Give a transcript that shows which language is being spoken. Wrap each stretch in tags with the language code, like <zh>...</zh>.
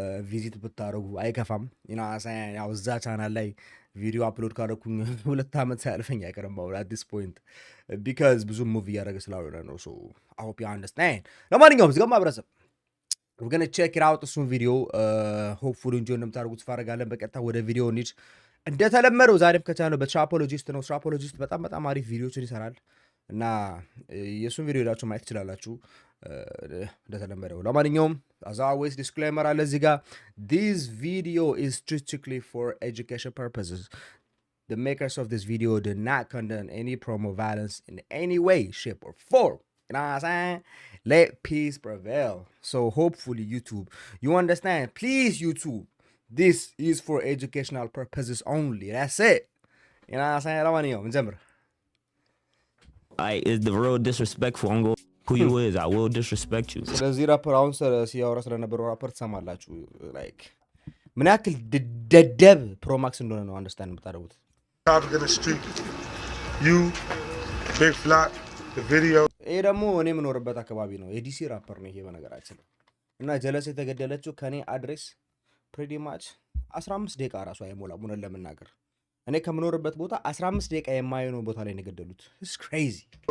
<am>ቪዚት ብታደርጉ አይከፋም። ያው እዛ ቻናል ላይ ቪዲዮ አፕሎድ ካደረኩኝ 2 ዓመት ሳያልፈኝ አይቀርም</am> <en>at this point because</en> <am>ብዙ ሙቭ እያደረገ ስላልሆነ ነው።</am> <en>so I hope you understand።</en> <am>ለማንኛውም ዝገማ ማህበረሰብ</am> <en>we're going to check it out</en> <am>እሱን ቪዲዮ hopefully እንጆይ እንደምታደርጉት ተፋረጋለን። በቀጥታ ወደ ቪዲዮ እንሂድ። እንደተለመደው ዛሬም ከቻለው በትራፖሎጂስት ነው። ትራፖሎጂስት በጣም አሪፍ ቪዲዮችን ይሰራል እና የሱን ቪዲዮ ሄዳችሁ ማየት ትችላላችሁ እንደተለመደው። ለማንኛውም as always disclaimer አለ እዚህ ጋር</am> <en>this video is strictly for education purposes. The makers of this video did not condone any promo violence in any way, shape or form. You know what I'm saying? Let peace prevail. So hopefully YouTube, you understand. Please YouTube, this is for educational purposes only. That's it. You know what I'm saying?</en> <am>ለማንኛውም ጀምር።</am> <en>Is the real disrespectful. I'm going who you is. I will disrespect you.</en> <am>ስለዚህ ራፐር አሁን ሲያወራ ስለነበረው ራፐር ትሰማላችሁ። like ምን ያክል ደደብ ፕሮማክስ እንደሆነ ነው አንደርስታንድ የምታደርጉት።</am> <en>in the street you big flock the video</en> <am>ይሄ ደግሞ እኔ የምኖርበት አካባቢ ነው። የዲሲ ራፐር ነው ይሄ በነገራችን እና ጀለስ የተገደለችው ከኔ አድሬስ pretty much 15 ደቂቃ ራሱ አይሞላም ሆነ ለመናገር። እኔ ከምኖርበት ቦታ 15 ደቂቃ የማይሆነው ቦታ ላይ ነው የገደሉት።</am> <en>it's crazy</en>